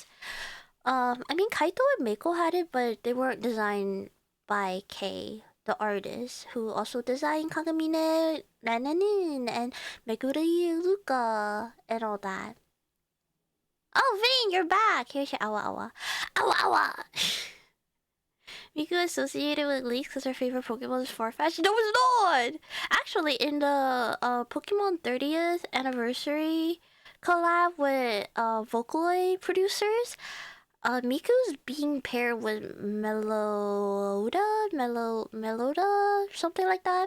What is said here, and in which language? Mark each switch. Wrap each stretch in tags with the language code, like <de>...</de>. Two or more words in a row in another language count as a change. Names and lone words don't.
<en>I mean Kaito and Meiko had it, but they weren't designed by Kay, the artist, who also designed Kagamine, Renanin, and Meguri Luka, and all that. Oh, Ving, you're back! Here's your awa awa. Awa awa! Miku associated with leaks because her favorite Pokemon is Farfetch'd. No, it's not! Actually, in the Pokemon 30th anniversary collab with Vocaloid producers, Miku's being paired with Meloda, something like that.</en>